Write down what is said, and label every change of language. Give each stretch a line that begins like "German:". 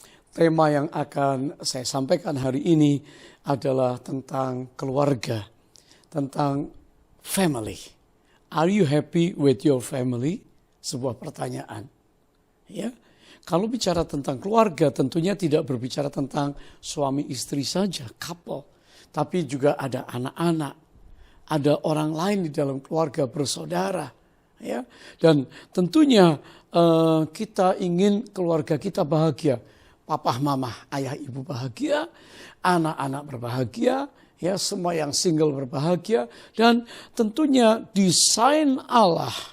Indonesian: Tema yang akan saya sampaikan hari ini adalah tentang keluarga, tentang family.
English: Are you happy with your family?
Indonesian: Sebuah pertanyaan. Ya. Kalau bicara tentang keluarga tentunya tidak berbicara tentang suami istri saja, couple. Tapi juga ada anak-anak, ada orang lain di dalam keluarga bersaudara. Ya, dan tentunya kita ingin keluarga kita bahagia, papa, mama, ayah, ibu bahagia, anak-anak berbahagia, ya semua yang single berbahagia, dan tentunya desain Allah